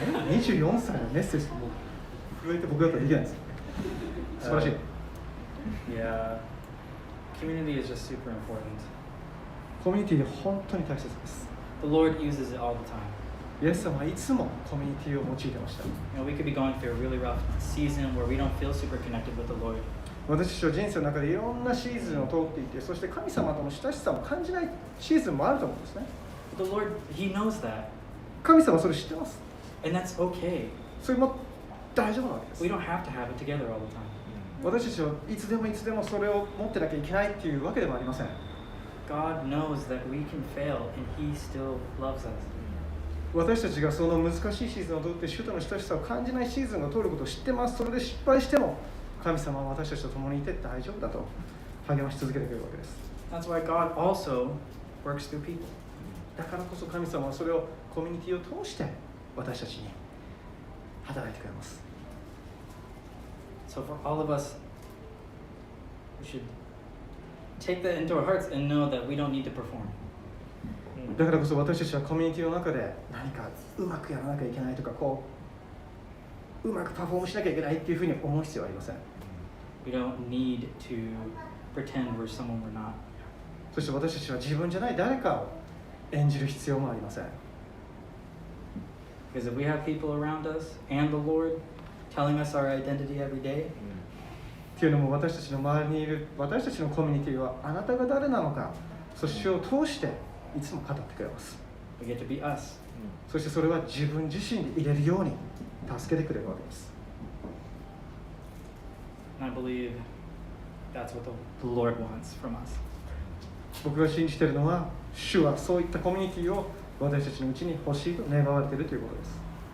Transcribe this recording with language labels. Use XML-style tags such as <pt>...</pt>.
<ja>24歳のメッセージも震えて僕だったらできないです。素晴らしい。</ja> <en>Yeah, community is just super important.</en> <ja>コミュニティで本当に大切です。</ja> <en>The Lord uses it all the time.</en> <ja>イエス様はいつもコミュニティを用いてました。</ja> <en>You know, we could be going through a really rough season where we don't feel super connected with the Lord.</en> <ja>私たちは人生の中でいろんなシーズンを通っていて、そして神様との親しさを感じないシーズンもあると思うんですね。</ja> <en>But the Lord, He knows that,</en> <ja>神様はそれ知ってます。</ja> <en>and that's okay.</en> <ja>それも大丈夫なわけです。</ja> <en>We don't have to have it together all the time.</en> <ja>私たちはいつでもそれを持ってなきゃいけないっていうわけでもありません。</ja> <en>God knows that we can fail, and He still loves us.</en> <ja>私たちがその難しいシーズンを通って主との親しさを感じないシーズンを通ることを知ってます。それで失敗しても神様は私たちと共にいて大丈夫だと励まし続けてくれるわけです。</ja> <en>That's why God also works through people.</en> <ja>だからこそ神様はそれをコミュニティを通して私たちに働いてくれます。</ja> <en>So for all of us, we should take that into our hearts and know that we don't need to perform.</en> <ja>だからこそ私たちはコミュニティの中で何かうまくやらなきゃいけないとかうまくパフォームしなきゃいけないっていうふうに思う必要はありません。</ja> <en>We don't need to pretend we're someone we're not.</en> <ja>そして私たちは自分じゃない誰かを演じる必要もありません。</ja> <en>Because if we have people around us and the Lord telling us our identity every day,</en> <ja>っていうのも私たちの周りにいる私たちのコミュニティはあなたが誰なのか、そしてを通していつも語ってくれます。</ja> <en>we get to be us.</en> <ja>そしてそれは自分自身で入れるように助けてくれるわけです。</ja> <en>And I believe that's what the Lord wants from us.</en> <ja>僕が信じているのは、主はそういったコミュニティを私たちのうちに欲しいと願われているということです。</ja>